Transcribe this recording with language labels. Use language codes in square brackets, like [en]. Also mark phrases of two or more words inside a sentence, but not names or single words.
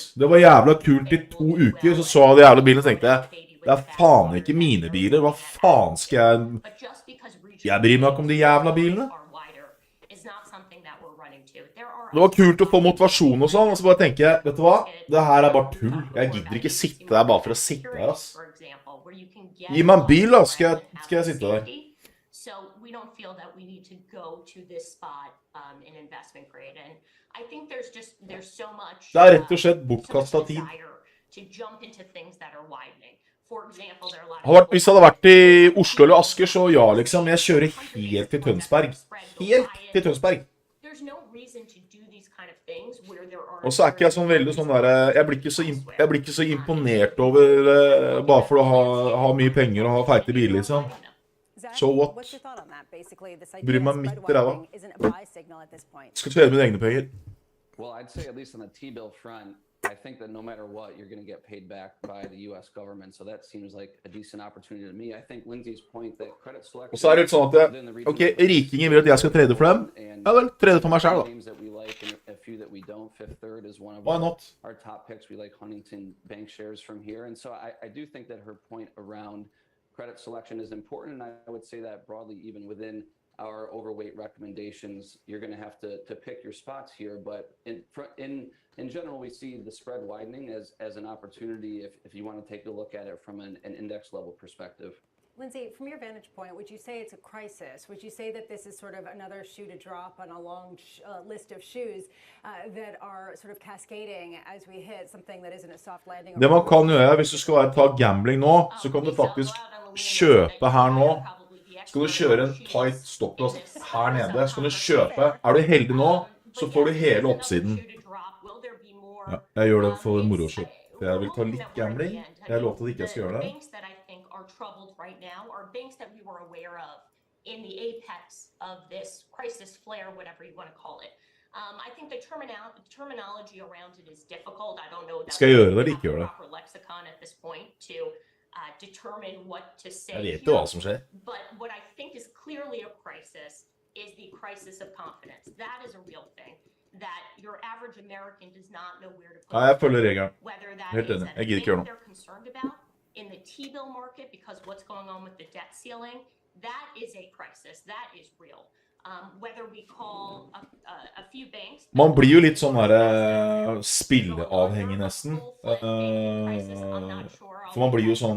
[no] Det var jævla kult i 2 uker, så så jeg de jævla bilene og tenkte jeg, det er faen ikke mine biler, hva faen skal jeg... Jeg bryr meg ikke om de jævla bilene. Det var kult å få motivasjon og sånn, og så bare tenker jeg, vet du hva? Det her er bare tull. Jeg gidder ikke sitte der bare for å sitte der, ass. Gi meg en bil, da, skal jeg sitte der. [en] So we don't feel that we need to go to this spot in investment grade, and I think there's so much. [no] Det er rett og slett bortkastet tid. [en] To jump into things that are widening. For example, there are a lot of. [no] Hvis jeg hadde vært i Oslo eller Asker, så ja, liksom. Jeg kjører helt til Tønsberg. Helt til Tønsberg. Og så er ikke jeg sånn veldig sånn der, jeg blir ikke så imponert over bare for å ha mye penger og ha feite biler, liksom. [en] So what? [no] Bryr meg midt i ræva. Skal tjene mine egne penger. [en] Well, I'd say at least on the T-bill front, I think that no matter what, you're going to get paid back by the U.S. government, so that seems like a decent opportunity to me. I think Lindsay's point that credit selection... [no] Og så er det sånn at, ok, rikinger vil at jeg skal trade for dem. Ja vel, trade for meg selv da. [en] Why not? Our top picks, we like Huntington Bank shares from here, and so I do think that her point around credit selection is important, and I would say that broadly even within our overweight recommendations, you're going to have to pick your spots here, but in general, we see the spread widening as an opportunity if you want to take a look at it from an index level perspective. Lindsay, from your vantage point, would you say it's a crisis? Would you say that this is sort of another shoe to drop on a long list of shoes that are sort of cascading as we hit something that isn't a soft landing? [no] Det man kan gjøre, hvis du skal ta gambling nå, så kan du faktisk kjøpe her nå. Skal du kjøre en [en] tight stop-loss [no] her nede, så kan du kjøpe. Er du heldig nå, så får du hele oppsiden. Ja, jeg gjør det for moro skyld. Jeg vil ta litt gambling. Jeg lovte at ikke jeg skal gjøre det. [en] Troubled right now are banks that we were aware of in the apex of this crisis flare, whatever you want to call it. I think the terminology around it is difficult. I don't know that [no] Skal jeg gjøre det eller ikke gjøre det? [en] Proper lexicon at this point to determine what to say. [no] Jeg vet jo hva som skjer. [en] But what I think is clearly a crisis is the crisis of confidence. That is a real thing. That your average American does not know where to put. [no] Ja, jeg følger regelen. Helt enig. Jeg gidder ikke gjøre noe. [en] In the T-bill market, because what's going on with the debt ceiling, that is a crisis. That is real. Whether we call a few banks... [no] Man blir jo litt sånn her spilleavhengig nesten. For man blir jo sånn...